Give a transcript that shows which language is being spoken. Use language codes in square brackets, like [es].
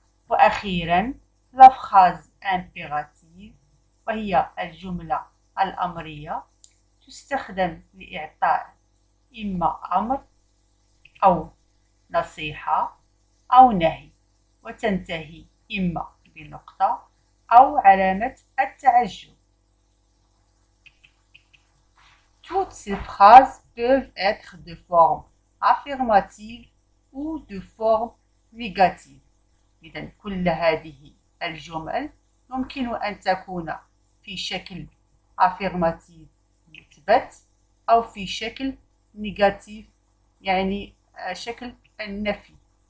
[ar] وأخيرا [fr] la phrase impérative [ar] وهي الجملة الأمرية تستخدم لإعطاء إما أمر أو نصيحة أو نهي، وتنتهي إما بنقطة أو علامة التعجب. [fr] Toutes ces phrases peuvent être de forme affirmative ou de forme négative. [ar] إذن كل هذه الجمل يمكن أن تكون في شكل affirmative مثبت أو في شكل نيجاتيف يعني شكل النفي.